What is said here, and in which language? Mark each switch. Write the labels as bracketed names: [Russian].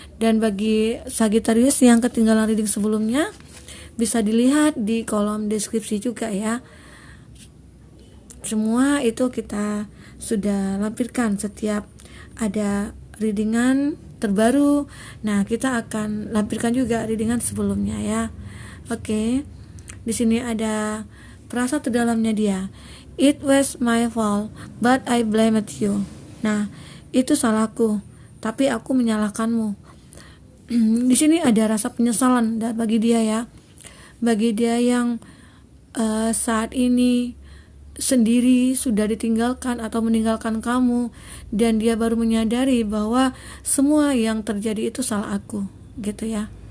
[Indonesian] Dan bagi Sagittarius yang ketinggalan reading sebelumnya, bisa dilihat di kolom deskripsi juga ya. Semua itu kita sudah lampirkan setiap ada readingan terbaru. Nah, kita akan lampirkan juga readingan sebelumnya ya. Oke, di sini ada perasaan terdalamnya dia. [English] It was my fault, but I blamed you. [Indonesian] Nah, itu salahku, tapi aku menyalahkanmu. Di sini ada rasa penyesalan bagi dia ya, bagi dia yang saat ini sendiri sudah ditinggalkan atau meninggalkan kamu, dan dia baru menyadari bahwa semua yang terjadi itu salah aku, gitu ya.